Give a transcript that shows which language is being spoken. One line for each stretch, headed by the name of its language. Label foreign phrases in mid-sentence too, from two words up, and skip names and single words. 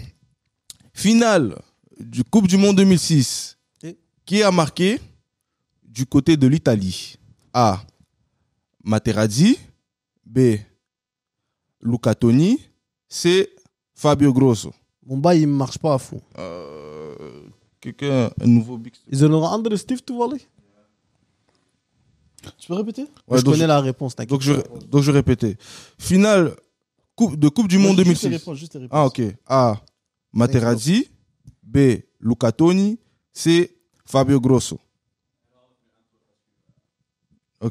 French: Finale du Coupe du Monde 2006. Qui a marqué du côté de l'Italie? A. Materazzi. B. Luca Toni. C. Fabio Grosso. Mon bail, il ne marche pas à fond. Quelqu'un, un nouveau big.
Dutch: Is er nog een andere stift toevallig?
French: Tu peux répéter? Ouais, je donc connais la réponse, t'inquiète. donc je répétais. Finale de Coupe du Monde Juste tes 2006. réponses, juste tes réponses. Ah, ok. A. Materazzi. B. Luca Toni. C. Fabio Grosso. Ok.